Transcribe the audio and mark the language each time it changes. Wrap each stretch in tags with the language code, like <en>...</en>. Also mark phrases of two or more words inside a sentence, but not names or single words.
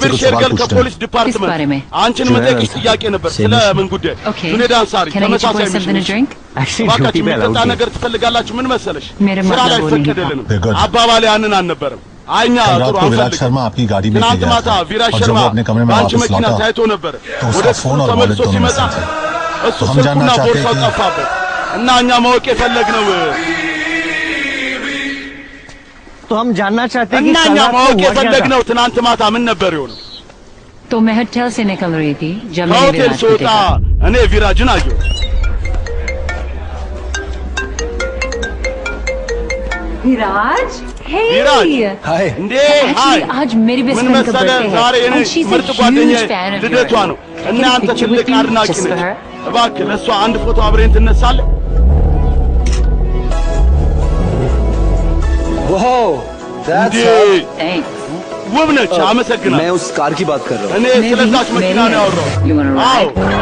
<am>ከቢር</am> <hi>कुछ</hi> <am>ሼርገል</am> <hi>सवाल पूछते</hi> <am>ከፖሊስ</am> <hi>हैं किस बारे</hi> <am>ዲፓርትመንት</am> <hi>में?</hi> <am>አንቺን መጠየቅሽ ጥያቄ ነበር። ስለ ምን ጉዳይ?</am> <en>Okay.</en> <am>ጁኔድ አንሳሪ</am> <en>Can I get you</en> <am>ተመሳሳይ</am> <en>boys something to</en> <am>ሚሽን</am> <en>drink?</en> <hi>एक्चुअली</hi> <am>እባካችሁ</am> <hi>ड्यूटी पे</hi> <am>የሚጠጣ</am> <hi>अलाउड</hi> <am>ነገር ትፈልጋላችሁ? ምን መሰለሽ</am> <hi>मेरे</hi> <am>ስራ ላይ</am> <hi>मतलब वो नहीं</hi> <am>ፈቀደልንም</am> <en>Very good.</en> <am>አባባሌ ያንን አልነበረም። አይኛ</am> <hi>कल</hi> <am>ጥሩ</am> <hi>रात को विराज</hi> <am>አንፈልግ</am> <hi>शर्मा आपकी गाड़ी में</hi> <am>ትናንት</am> <hi>गया</hi> <am>ማታ</am> <hi>था</hi> <am>ቪራጅ</am> <hi>और जब</hi> <am>ሸርማ</am> <hi>वो अपने कमरे में</hi> <am>በአንቺ</am> <hi>वापस</hi> <am>መኪና</am> <hi>लौटा</hi> <am>ታይቶ ነበር።</am> <hi>तो</hi> <am>ወደ</am> <hi>उसका</hi> <am>ስኩል</am> <hi>फोन और</hi> <am>ተመልሶ</am> <hi>वॉलेट दोनों</hi> <am>ሲመጣ</am> <hi>मिसिंग थे</hi> <am>እሱ</am> <hi>तो हम</hi> <am>ስልኩና</am> <hi>जानना चाहते</hi> <am>ቦርሳው</am> <hi>हैं कि</hi> <am>ጠፋበት እና እኛ ማወቅ የፈለግነው</am> <hi>तो हम जानना चाहते हैं कि</hi> <am>እና</am> <hi>कल</hi> <am>እኛ</am> <hi>रात को</hi> <am>ማወቅ</am> <hi>हुआ क्या था?</hi> <am>የፈለግነው ትናንት ማታ ምን ነበር የሆነው?</am> <hi>तो मैं होटल से निकल रही थी जब मैंने</hi> <am>ከሆቴል</am> <hi>विराज को</hi> <am>ስወጣ</am> <hi>देखा।</hi> <am>እኔ ቪራጅን አየሁ።</am> <hi>विराज हे विराज हाय</hi> <am>እንዴ ሃይ</am> <hi>आज मेरी बेस्ट</hi> <am>ምን</am> <hi>फ्रेंड का</hi> <am>መሰለህ</am> <hi>बर्थडे</hi> <am>ዛሬ</am> <hi>है</hi> <am>የኔ</am> <en>and she's a</en> <am>ምርጥ</am> <en>huge</en> <am>ጓደኛዬ</am> <en>fan of</en> <am>ልደቷ</am> <en>yours.</en> <am>ነው</am> <en>Can</en> <am>እና</am> <en>you</en> <am>አንተ</am> <en>picture</en> <am>ትልቅ</am> <en>with me</en> <am>አድናቂ</am> <en>just for</en> <am>ነህ</am> <en>her?</en> <am>እባክህ ለእሷ አንድ ፎቶ አብረን ትነሳለህ</am> <hi>वाओ</hi> <am>እንዴ</am> <en>Thanks.</en> <am>ውብ ነች አመሰግናለሁ</am> <hi>मैं उस कार की बात कर रहा हूँ</hi> <am>እኔ ስለዛች መኪና ነው ያወራሁት</am> <en>You wanna</en> <am>አዎ</am> <en>ride?</en>